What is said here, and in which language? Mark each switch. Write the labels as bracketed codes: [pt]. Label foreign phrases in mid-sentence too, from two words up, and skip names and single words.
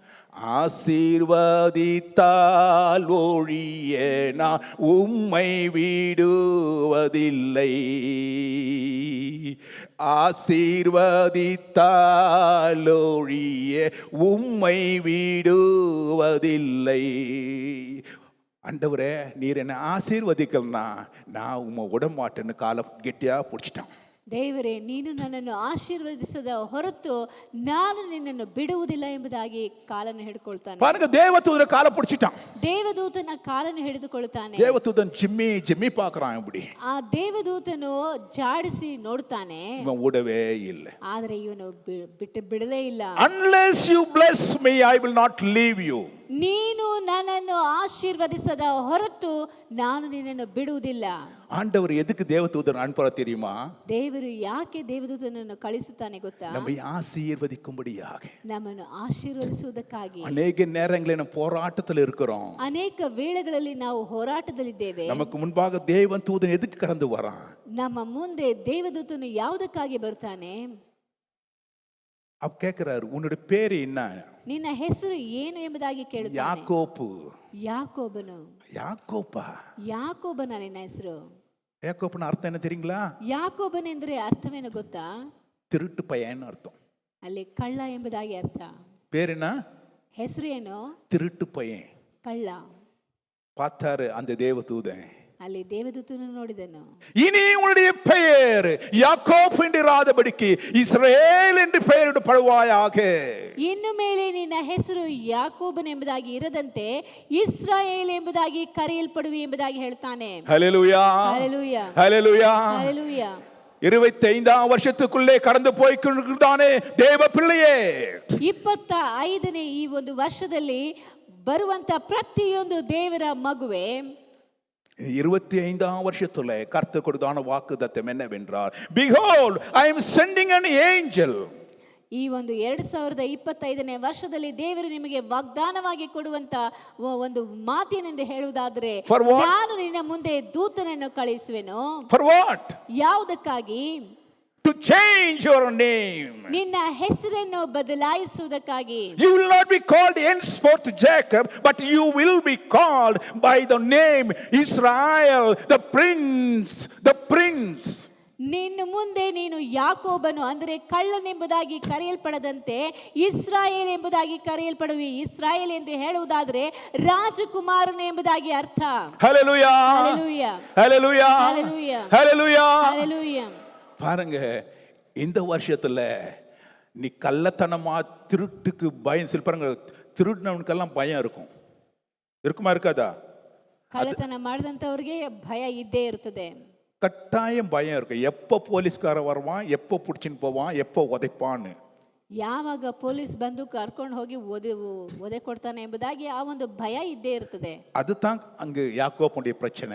[ta] ஆசீர்வதித்தால் ஒழிய நான் உம்மை விடுவதில்லை, ஆசீர்வதித்தால் ஒழிய உம்மை விடுவதில்லை. ஆண்டவரே, நீர் என்னை ஆசீர்வதிக்கலனா நான் உம்மை விட மாட்டேன்னு காலை கெட்டியா பிடிச்சிட்டான். [kn] ದೇವರೇ, ನೀನು ನನ್ನನ್ನು ಆಶೀರ್ವದಿಸದ ಹೊರತು ನಾನು ನಿನ್ನನ್ನು ಬಿಡುವುದಿಲ್ಲ ಎಂಬುದಾಗಿ ಕಾಲನ್ನು ಹಿಡ್ಕೊಳ್ತಾನೆ. [ta] பாருங்க, தேவதூதன் காலை பிடிச்சிட்டான். [kn] ದೇವದೂತನ ಕಾಲನ್ನು ಹಿಡಿದುಕೊಳ್ಳುತ್ತಾನೆ. [ta] தேவதூதன் ஜிம்மி ஜிம்மி பார்க்கறான். இப்படி [kn] ಆ ದೇವದೂತನು ಜಾಡಿಸಿ ನೋಡ್ತಾನೆ, [ta] இவன் விடவே இல்லை. [kn] ಆದರೆ ಇವನು ಬಿಡಲೇ ಇಲ್ಲ. [en] Unless you bless me, I will not leave you. [kn] ನೀನು ನನ್ನನ್ನು ಆಶೀರ್ವದಿಸದ ಹೊರತು ನಾನು ನಿನ್ನನ್ನು ಬಿಡುವುದಿಲ್ಲ. [ta] ஆண்டவர் எதுக்கு தேவதூதன் அனுப்புறா தெரியுமா? [kn] ದೇವರು ಯಾಕೆ ದೇವದೂತನನ್ನು ಕಳಿಸುತ್ತಾನೆ ಗೊತ್ತಾ? [ta] நம்மை ஆசீர்வதிக்கும்படியாக. [kn] ನಮ್ಮನ್ನು ಆಶೀರ್ವದಿಸುವುದಕ್ಕಾಗಿ. [ta] அநேக நேரங்களில் நம்ம போராட்டத்தில் இருக்கிறோம். [kn] ಅನೇಕ ವೇಳೆಗಳಲ್ಲಿ ನಾವು ಹೋರಾಟದಲ್ಲಿದ್ದೇವೆ. [ta] நமக்கு முன்பாக தேவன் தூதன் எதுக்கு கடந்து வரான்? [kn] ನಮ್ಮ ಮುಂದೆ ದೇವದೂತನು ಯಾವುದಕ್ಕಾಗಿ ಬರ್ತಾನೆ? [ta] அப்ப கேக்குறாரு, உன்னோட பேரு என்ன? [kn] ನಿನ್ನ ಹೆಸರು ಏನು ಎಂಬುದಾಗಿ ಕೇಳುತ್ತಾನೆ. [ta] யாக்கோப்பு. [kn] ಯಾಕೋಬನು. [ta] யாக்கோப்பா? [kn] ಯಾಕೋಬನ ನಿನ್ನ ಹೆಸರು? [ta] யாக்கோப்புன்னு அர்த்தம் என்ன தெரியுங்களா? [kn] ಯಾಕೋಬನೆಂದ್ರೆ ಅರ್ಥವೇನು ಗೊತ್ತಾ? [ta] திருட்டு பையன் அர்த்தம். [kn] ಅಲ್ಲಿ ಕಳ್ಳ ಎಂಬುದಾಗಿ ಅರ್ಥ. [ta] பேர் என்ன? [kn] ಹೆಸರು ಏನು? [ta] திருட்டு பையன். [kn] ಕಳ್ಳ. [ta] பார்த்தாரு அந்த தேவதூதன். [kn] ಅಲ್ಲಿ ದೇವದೂತನು ನೋಡಿದನು, [ta] இனி உன்னுடைய பெயர் யாக்கோப் என்றிராதபடிக்கு இஸ்ரவேல் என்று பெயரிடப்படுவாயாக. [kn] ಇನ್ನು ಮೇಲೆ ನಿನ್ನ ಹೆಸರು ಯಾಕೋಬನ್ ಎಂಬುದಾಗಿ ಇರದಂತೆ ಇಸ್ರಾಯೇಲ್ ಎಂಬುದಾಗಿ ಕರೆಯಲ್ಪಡುವೆ ಎಂಬುದಾಗಿ ಹೇಳ್ತಾನೆ. [ta] ஹல்லேலூயா, ஹல்லேலೂಯಾ, ஹல்லேலூயா, ஹல்லேலೂಯಾ. 25ஆம் வருஷத்துக்குள்ளே கடந்து போய் கொண்டிருக்கிறானே தேவ பிள்ளையே. [kn] 25ನೇ ಈ ಒಂದು ವರ್ಷದಲ್ಲಿ ಬರುವಂತ ಪ್ರತಿಯೊಂದು ದೇವರ ಮಗುವೆ, [ta] 25ஆம் வருஷத்துல கர்த்தர் கொடுத்தான வாக்குத்தத்தம் என்னவென்றால், [en] behold I am sending an angel. [kn] ಈ ಒಂದು 2025ನೇ ವರ್ಷದಲ್ಲಿ ದೇವರು ನಿಮಗೆ ವಾಗ್ದಾನವಾಗಿ ಕೊಡುವಂತ ಒಂದು ಮಾತೇನೆಂದು ಹೇಳುವುದಾದ್ರೆ, ನಾನು ನಿನ್ನ ಮುಂದೆ ದೂತನನ್ನು ಕಳಿಸುವೆನು. [en] For what? [kn] ಯಾವುದಕ್ಕಾಗಿ? [en] To change your name. [kn] ನಿನ್ನ ಹೆಸರನ್ನು ಬದಲಾಯಿಸುವುದಕ್ಕಾಗಿ. [en] You will not be called henceforth Jacob, but you will be called by the name Israel, the prince, the prince. [kn] ನಿನ್ನ ಮುಂದೆ ನೀನು ಯಾಕೋಬನು ಅಂದರೆ ಕಳ್ಳನೆಂಬುದಾಗಿ ಕರೆಯಲ್ಪಡದಂತೆ ಇಸ್ರಾಯೇಲ್ ಎಂಬುದಾಗಿ ಕರೆಯಲ್ಪಡುವಿ. ಇಸ್ರಾಯೇಲ್ ಎಂದು ಹೇಳುವುದಾದರೆ ರಾಜಕುಮಾರನು ಎಂಬುದಾಗಿ ಅರ್ಥ. [en] Hallelujah, Hallelujah, Hallelujah, Hallelujah, Hallelujah. Hallelujah. [ta] பாருங்க, இந்த வருஷத்துல நீ கள்ளத்தனமா திருட்டுக்கு பயம். சில பாருங்க, திருடினவனுக்கெல்லாம் பயம் இருக்கும். இருக்குமா இருக்காதா? [kn] ಕಳ್ಳತನ ಮಾಡಿದಂಥವ್ರಿಗೆ ಭಯ ಇದ್ದೇ ಇರ್ತದೆ. [ta] கட்டாயம் பயம் இருக்கும். எப்போ போலீஸ்காரன் வருவான், எப்போ பிடிச்சின்னு போவான், எப்போ உதைப்பான்னு. [kn] ಯಾವಾಗ ಪೊಲೀಸ್ ಬಂದು ಕರ್ಕೊಂಡು ಹೋಗಿ ಒದೆ ಕೊಡ್ತಾನೆ ಎಂಬುದಾಗಿ ಆ ಒಂದು ಭಯ ಇದ್ದೇ ಇರ್ತದೆ. [ta] அதுதான் அங்கு யாக்கோபுடைய பிரச்சனை.